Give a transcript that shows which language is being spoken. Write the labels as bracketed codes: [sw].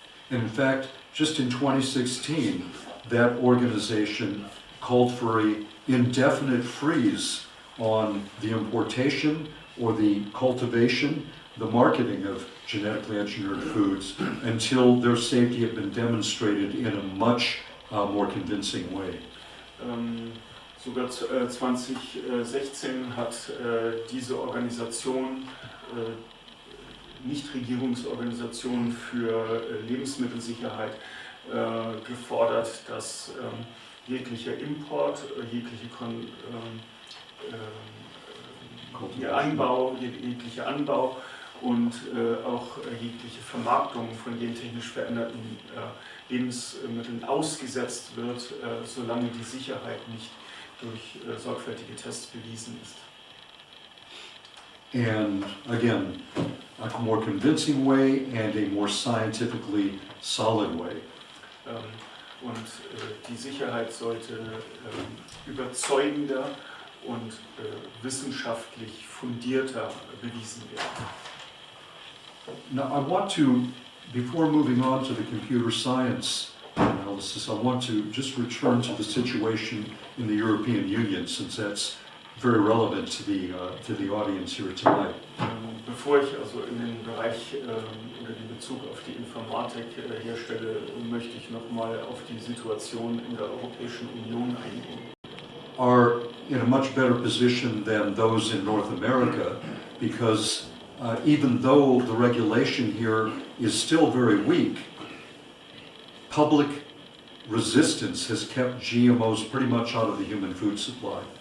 [en] And in fact, just in 2016, that organization called for an indefinite freeze on the importation or the cultivation, the marketing of genetically engineered foods until their safety had been demonstrated in a much more convincing way. [de] Sogar 2016 hat diese Organisation, Nichtregierungsorganisation für Lebensmittelsicherheit, gefordert, dass jeglicher Import, jeglicher Anbau und auch jegliche Vermarktung von gentechnisch veränderten Lebensmitteln ausgesetzt wird, solange die Sicherheit nicht durch sorgfältige Tests bewiesen ist. [en] And again, a more convincing way and a more scientifically solid way. [de] Und die Sicherheit sollte überzeugender und wissenschaftlich fundierter bewiesen werden. [en] Now I want to, before moving on to the computer science analysis, I want to just return to the situation in the European Union, since that's very relevant to the audience here tonight. [de] Bevor ich also in den Bereich oder den Bezug auf die Informatik herstelle, möchte ich nochmal auf die Situation in der Europäischen Union eingehen. [en] Are in a much better position than those in North America, because even though the regulation here is still very weak, public resistance has kept GMOs pretty much out of the human food supply.